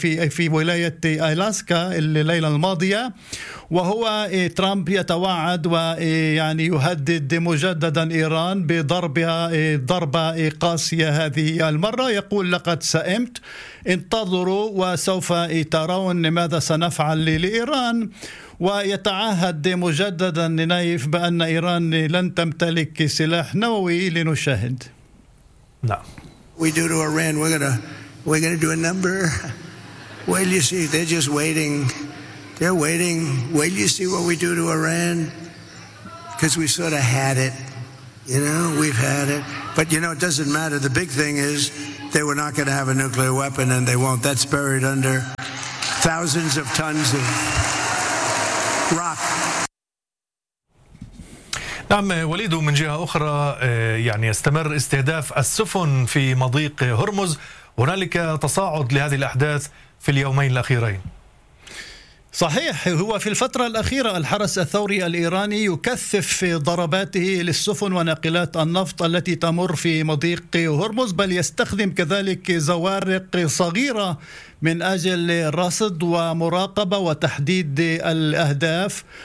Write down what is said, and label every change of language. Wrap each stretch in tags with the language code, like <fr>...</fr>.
<ar>في ولاية ألاسكا الليلة الماضية، وهو ترامب يتوعد ويعني يهدد مجددا إيران بضربها ضربة قاسية هذه المرة، يقول لقد سئمت، انتظروا وسوف ترون ماذا سنفعل لإيران، ويتعهد مجددا نايف بأن إيران لن تمتلك سلاح نووي لنشاهد. لا.</ar> <en>We do to Iran. We're gonna do a number. Well, you see, they're just waiting. They're waiting. Well, you see what we do to Iran, because we sort of had it. You know, we've had it. But you know, it doesn't matter. The big thing is, they were not going to have a nuclear weapon, and they won't. That's buried under. thousands of tons of rock.</en> <ar>نعم وليد، من جهة أخرى يعني يستمر استهداف السفن في مضيق هرمز، هنالك تصاعد لهذه الأحداث في اليومين الأخيرين. صحيح، هو في الفترة الأخيرة الحرس الثوري الإيراني يكثف ضرباته للسفن وناقلات النفط التي تمر في مضيق هرمز، بل يستخدم كذلك زوارق صغيرة من أجل رصد ومراقبة وتحديد الأهداف.</ar>